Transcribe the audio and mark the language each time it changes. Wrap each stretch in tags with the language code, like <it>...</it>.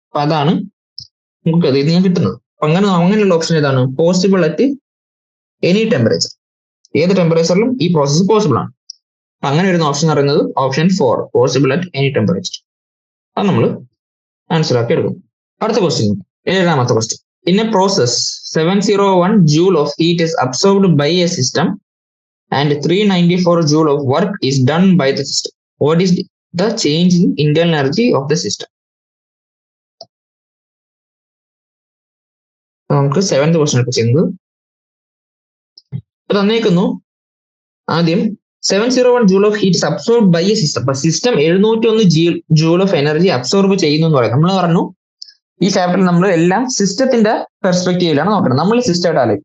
<ml>അപ്പൊ അതാണ് നമുക്ക് അതിൽ നിന്ന് കിട്ടുന്നത്. അങ്ങനെയുള്ള ഓപ്ഷൻ ഏതാണ്, പോസിബിൾ അറ്റ് എനി ടെമ്പറേച്ചർ. ഏത് ടെമ്പറേച്ചറിലും ഈ പ്രോസസ്സ് പോസിബിൾ ആണ്. അങ്ങനെ വരുന്ന ഓപ്ഷൻ എന്ന് പറയുന്നത് option 4, possible at any temperature. അത് നമ്മൾ ആൻസർ ആക്കി എടുക്കും. അടുത്ത question, 7ാമത്തെ question.</ml> <en>In a process 701 joule of heat is absorbed by a system and 394 joule of work is done by the system. What is the change in internal energy of the system?</en> <ml>നമുക്ക് 7th question ഒക്കെ ചെയ്യുന്നത് തന്നേക്കുന്നു. ആദ്യം</ml> <en>701 joule of heat absorb by a system.</en> <ml>അപ്പൊ system 701 joule of energy absorb ചെയ്യുന്നു എന്ന് പറയാം. നമ്മൾ പറഞ്ഞു ഈ ചാപ്റ്ററിൽ നമ്മൾ എല്ലാം സിസ്റ്റത്തിന്റെ പെർസ്പെക്റ്റീവിലാണ് നോക്കണം. നമ്മൾ സിസ്റ്റമായിട്ട് ആലോചിക്കും.</ml>